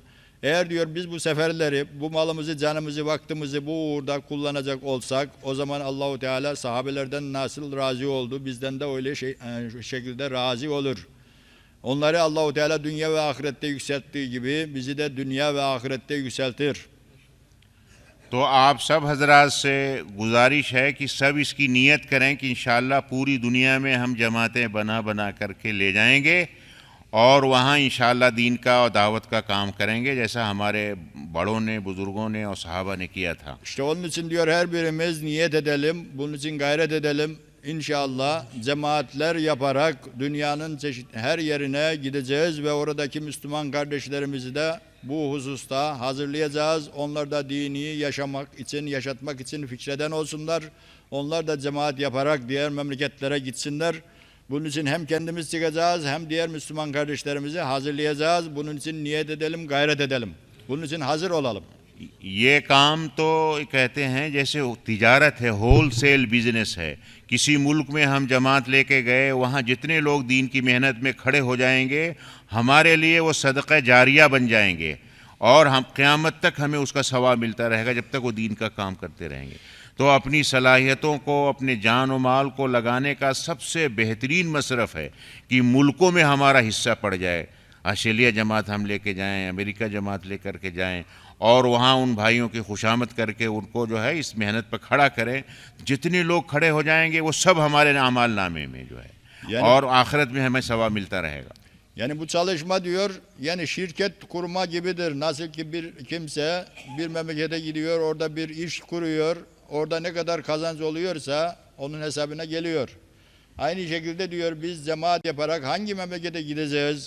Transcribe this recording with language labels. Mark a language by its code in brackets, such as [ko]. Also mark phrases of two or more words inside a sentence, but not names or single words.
[tr] Eğer diyor biz bu seferleri, bu malımızı, canımızı, vaktimizi bu uğurda kullanacak olsak, o zaman Allahu Teala sahabelerden nasıl razı oldu, bizden de öyle şekilde razı olur. Onları Allahu Teala dünya ve ahirette yükselttiği gibi bizi de dünya ve ahirette yükseltir. [hi] तो आप सब हजरात से गुजारिश है कि सब इसकी नीयत करें कि इंशाअल्लाह पूरी दुनिया में हम जमातें बना बना करके ले जाएंगे और वहाँ इंशाअल्लाह दीन का और दावत का काम करेंगे, जैसा हमारे बड़ों ने, बुज़ुर्गों ने और सहाबा ने किया था। [tr] İşte onun için diyor her birimiz niyet edelim, bunun için gayret edelim. İnşallah cemaatler yaparak dünyanın her yerine gideceğiz ve oradaki Müslüman kardeşlerimizi de bu hususta hazırlayacağız. Onlar da dini yaşamak için, yaşatmak için fikreden olsunlar. Onlar da cemaat yaparak diğer memleketlere gitsinler. Bunun için hem kendimiz çıkacağız hem diğer Müslüman kardeşlerimizi hazırlayacağız. Bunun için niyet edelim, gayret edelim. Bunun için hazır olalım. [hi] ये काम तो कहते हैं जैसे तिजारत है, [en] wholesale business [hi] है। किसी मुल्क में हम जमात लेके गए, वहाँ जितने लोग दीन की मेहनत में खड़े हो जाएंगे, हमारे लिए वो सदक़ा जारिया बन जाएंगे और हम क़यामत तक हमें उसका सवाब मिलता रहेगा जब तक वो दीन का काम करते रहेंगे। तो अपनी सलाहियतों को, अपने जान और माल को लगाने का सबसे बेहतरीन मसरफ़ है कि मुल्कों में हमारा हिस्सा पड़ जाए। ऑस्ट्रेलिया जमात हम लेके जाएं, अमेरिका जमात लेकर के जाएं और वहाँ उन भाइयों की खुशामद करके उनको जो है इस मेहनत पर खड़ा करें। जितने लोग खड़े हो जाएंगे वो सब हमारे आमाल नामे में जो है और आखिरत में हमें सवाब मिलता रहेगा। [tr] Yani bu çalışma diyor yani şirket kurma gibidir. Nasıl ki bir kimse bir memlekete gidiyor, orada bir iş kuruyor, orada ne kadar kazanç oluyorsa onun hesabına geliyor. Aynı şekilde diyor biz cemaat yaparak hangi memlekete gideceğiz?